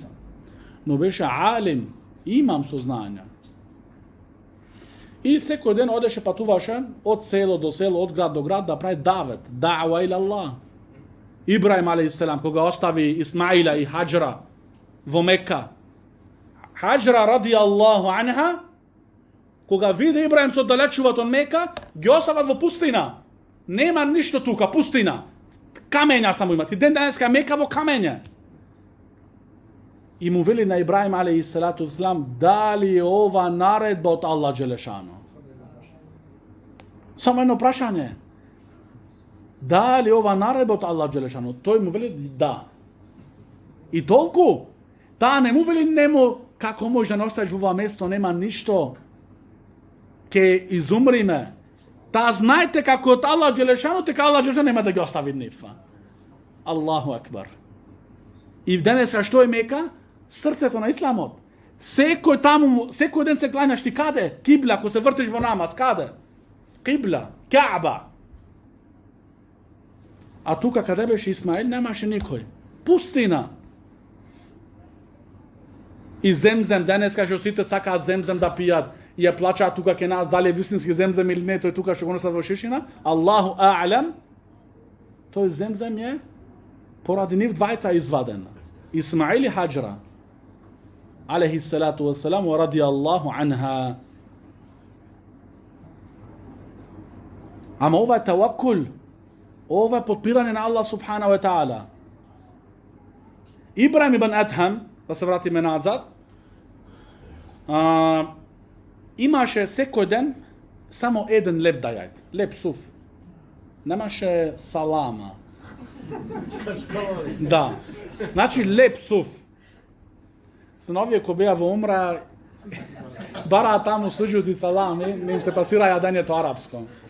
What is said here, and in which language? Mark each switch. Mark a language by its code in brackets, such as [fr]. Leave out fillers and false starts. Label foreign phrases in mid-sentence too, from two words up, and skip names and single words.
[mk] Но беше алим, имам сознања. И секој ден одеше, патуваше од село до село, од град до град да прави давет, [ar] دعوة إلى الله. [mk] Ибраим алейхиссалам кога остави Исмаила и Хаджра во Мека. Хаджра [ar] رضي الله عنها, [mk] кога виде Ибраим се оддалечуваат од Мека, ги остават во пустина. Нема ништо тука, пустина. Камења само имат. И ден денеска Мека во камење. И му вели на Ибраим [ar] عليه الصلاة والسلام, [mk] дали е ова наредба од Аллах Джелешано? Само едно прашање. Дали ова наредба од Аллах Джелешано? Тој му вели да. И толку. Таа не му вели нему, како може да не оставиш во ова место, нема ништо. Ке изумриме. Таа знаете како од Аллах Джелешано, така Аллах Джелешано нема да ги остави нифа. [ar] الله أكبر. [mk] И денеска што е Мека? Срцето на исламот. Секој ден се кланяш ти каде? Кибла, ако се вртиш во намаз, каде? Кибла, Каба. А тука каде беше Исмаил, немаше никој. Пустина. И земзем, денеска што сите сакаат земзем да пијат, и ја плачаат тука ке нас, дали е вистински земзем или не, тој тука што го носат во шишина, [ar] الله أعلم, [mk] тој земзем е поради нив двајца изваден. Исмаил и Хаджра, [ar] عليه الصلاة والسلام، ورضي الله عنها. [mk] Ама ова е таваккул, ова е подпирање на Аллах [ar] سبحانه وتعالى. [mk] Ибраим ибн Адхам, да се вратиме назад, имаше секој ден само еден леп да јаде, леп суф. Немаше салама. Да. Значи леп суф. Синовија кои беа во умра, бараа таму суџуд и салам, не им се пасира јадењето арапско.